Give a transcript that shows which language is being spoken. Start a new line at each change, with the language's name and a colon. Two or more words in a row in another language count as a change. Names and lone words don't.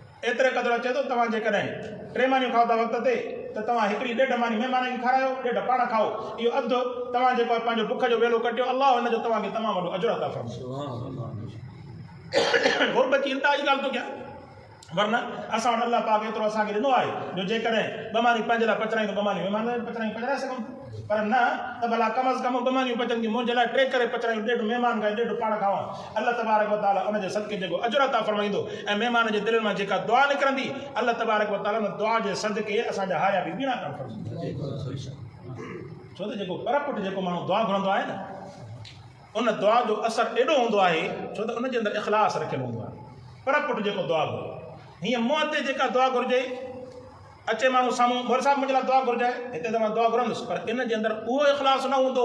Sindhi: एतिरे क़दुरु अचे थो तव्हां जेकॾहिं टे मानियूं खाओ था वक़्त ते त तव्हां हिकिड़ी ॾेढ मानी महिमान खे खारायो, ॾेढ पाण खाओ, इहो अधु तव्हां जेको आहे पंहिंजो बुख जो वेलो कटियो, अलाह हिन जो तव्हांखे तमामु वॾो अजर अता फरमाए। गुरबत जी इंतहा जी ॻाल्हि थो कयां, वरना असां वटि अलाह पाक एतिरो असांखे ॾिनो आहे जो जेकॾहिं ॿ मानी पंहिंजे लाइ पचरायूं त ॿ मानी महिमान लाइ पचराए सघूं, पर न त भला कम अज़ कम 2 मानियूं पचनि थियूं, मुंहिंजे लाइ 3 करे पचरायूं, ॾेढ महिमान खाए, ॾेढ पाण खावां।
Arabic: الله تبارك وتعالى
Sindhi: उन जे सदके जेको अजर अता फरमाईंदो ऐं महिमान जे दिलनि मां जेका दुआ निकिरंदी,
Arabic: الله تبارك وتعالى
Sindhi: उन दुआ जे सदके असांजा हाया बि बीणा करणु फरमाईंदो। छो त जेको पर पुट जेको माण्हू दुआ घुरंदो आहे न, उन दुआ जो असर एॾो हूंदो आहे छो त उन जे अंदरि इख़लास रखियलु हूंदो आहे। पर पुट जेको दुआ घुरे, हीअं मुंहं ते जेका दुआ घुरिजे, अचे माण्हू साम्हूं मोर साहिब मुंहिंजे लाइ दुआ घुरिजाए, हिते त मां दुआ घुरंदुसि, पर इन जे अंदरि उहो इख़लास न हूंदो।